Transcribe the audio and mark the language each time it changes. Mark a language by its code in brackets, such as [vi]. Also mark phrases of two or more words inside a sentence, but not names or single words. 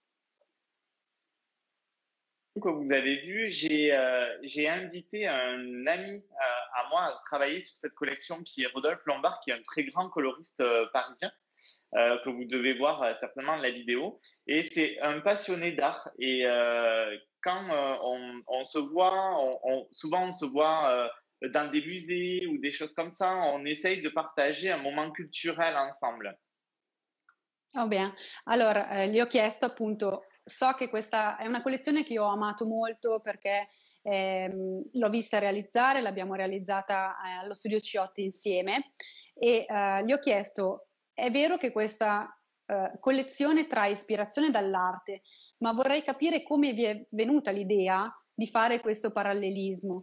[fr] Comme vous avez vu, j'ai invité un ami à moi à travailler sur cette collection qui est Rodolphe Lombard, qui est un très grand coloriste parisien, que vous devez voir certainement dans la vidéo. Et c'est un passionné d'art. Et quand on se voit, souvent on se voit dans des musées ou des choses comme ça, on essaye de partager un moment culturel ensemble. [it] Oh, bene. Allora, gli ho chiesto appunto, so che questa è una collezione che io ho amato molto perché l'ho vista realizzare, l'abbiamo realizzata allo Studio Ciotti insieme e gli ho chiesto, è vero che questa collezione trae ispirazione dall'arte, ma vorrei capire come vi è venuta l'idea di fare questo parallelismo.